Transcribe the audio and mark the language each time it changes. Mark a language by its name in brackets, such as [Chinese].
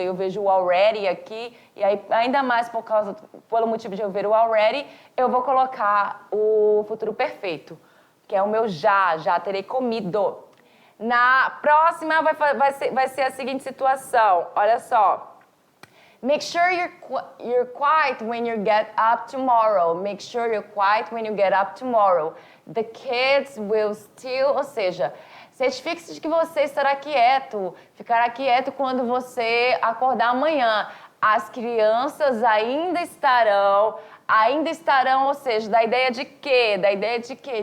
[Portuguese] Eu vejo o already aqui, e aí ainda mais pelo motivo de eu ver o already, eu vou colocar o futuro perfeito, que é o meu já terei comido. Na próxima vai ser a seguinte situação, olha só. [English] Make sure you're quiet when you get up tomorrow. Make sure you're quiet when you get up tomorrow. The kids will still, [Portuguese] ou seja, certifique-se de que você estará quieto, ficará quieto quando você acordar amanhã. As crianças ainda estarão, ou seja, da ideia de quê? Da ideia de quê?